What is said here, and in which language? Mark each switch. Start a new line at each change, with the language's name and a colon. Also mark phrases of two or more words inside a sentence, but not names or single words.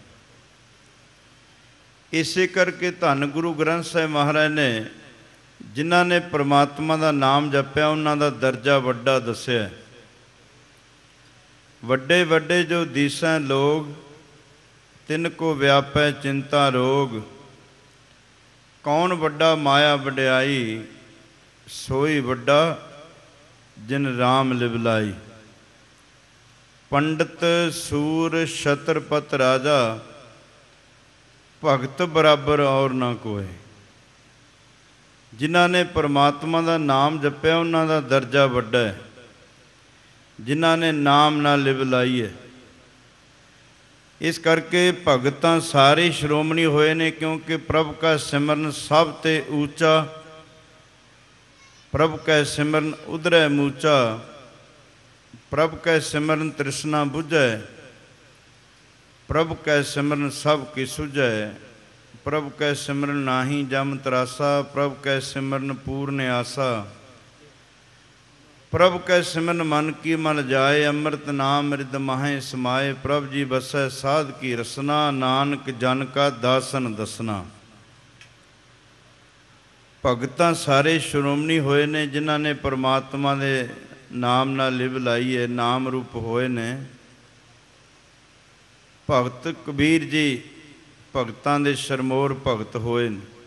Punjabi: ਇਸੇ ਕਰਕੇ ਧੰਨ ਗੁਰੂ ਗ੍ਰੰਥ ਸਾਹਿਬ ਮਹਾਰਾਜ ਨੇ ਜਿਨ੍ਹਾਂ ਨੇ ਪਰਮਾਤਮਾ ਦਾ ਨਾਮ ਜਪਿਆ ਉਨ੍ਹਾਂ ਦਾ ਦਰਜਾ ਵੱਡਾ ਦੱਸਿਆ। ਵੱਡੇ ਵੱਡੇ ਜੋ ਦਿਸੈ ਲੋਗ ਤਿਨਕੋ ਵਿਆਪੈ ਚਿੰਤਾ ਰੋਗ। ਕੌਣ ਵੱਡਾ ਮਾਇਆ ਵਡਿਆਈ, ਸੋਈ ਵੱਡਾ ਜਿਨ ਰਾਮ ਲਿਵਲਾਈ। ਪੰਡਿਤ ਸੂਰ ਛਤ੍ਰਪਤ ਰਾਜਾ, ਭਗਤ ਬਰਾਬਰ ਅਉਰ ਨਾ ਕੋਈ। ਜਿਨ੍ਹਾਂ ਨੇ ਪਰਮਾਤਮਾ ਕਾ ਨਾਮ ਜਪਿਆ ਉਨ੍ਹਾਂ ਦਾ ਦਰਜਾ ਵੱਡਾ ਹੈ। ਜਿਨ੍ਹਾਂ ਨੇ ਨਾਮ ਨਾ ਲਿਵ ਲਾਈ ਹੈ। ਇਸ ਕਰਕੇ ਭਗਤਾਂ ਸਾਰੇ ਸ਼੍ਰੋਮਣੀ ਹੋਏ ਨੇ
Hindi: क्योंकि प्रभु का सिमरन
Punjabi: ਸਭ ਤੇ ਊਚਾ। ਪ੍ਰਭੂ ਕੈ ਸਿਮਰਨ ਉਧਰੈ ਮੂਚਾ। ਪ੍ਰਭੂ ਕੈ ਸਿਮਰਨ ਤ੍ਰਿਸਨਾ ਬੁਝੈ। ਪ੍ਰਭੂ ਕੈ ਸਿਮਰਨ ਸਭ ਕੀ ਸੁਝੈ, ਪ੍ਰਭੂ ਕੈ ਸਿਮਰਨ ਨਾਹੀ ਜਮ ਤ੍ਰਾਸਾ, ਪ੍ਰਭੂ ਕੈ ਸਿਮਰਨ ਪੂਰਨ ਆਸਾ। ਪ੍ਰਭੂ ਕੈ ਸਿਮਰਨ ਮਨ ਕੀ ਮਲ ਜਾਏ, ਅੰਮ੍ਰਿਤ ਨਾਮ ਰਿਦ ਮਾਹੇ ਸਮਾਏ। ਪ੍ਰਭੂ ਜੀ ਬਸੈ ਸਾਧ ਕੀ ਰਸਨਾ, ਨਾਨਕ ਜਨ ਕਾ ਦਾਸਨ ਦਸਨਾ। ਭਗਤਾਂ ਸਾਰੇ ਸ਼੍ਰੋਮਣੀ ਹੋਏ ਨੇ ਜਿਨ੍ਹਾਂ ਨੇ ਪਰਮਾਤਮਾ ਦੇ ਨਾਮ ਨਾਲ ਲਿਵ ਲਾਈ ਹੈ, ਨਾਮ ਰੂਪ ਹੋਏ ਨੇ। ਭਗਤ ਕਬੀਰ ਜੀ ਭਗਤਾਂ ਦੇ ਸ਼ਰਮੋਰ ਭਗਤ ਹੋਏ ਨੇ।